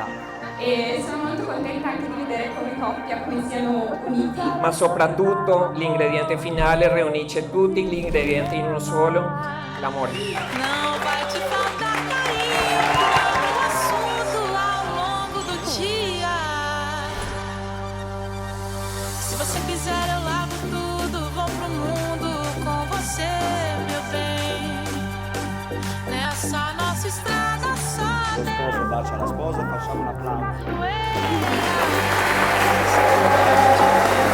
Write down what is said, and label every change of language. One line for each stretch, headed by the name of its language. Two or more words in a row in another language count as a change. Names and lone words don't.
Italian: E sono molto contenta anche di vedere come coppia come siano uniti. Ma soprattutto l'ingrediente finale riunisce tutti gli ingredienti in uno solo, l'amore.
Portuguese: Não vai te faltar carinho, o assunto ao longo do dia. Se você quiser eu lavo tudo, vou pro mundo com você, meu bem. Nessa nossa estrada só
Italian: Lo sposo bacia la sposa e facciamo un applauso.
Portuguese: Deus.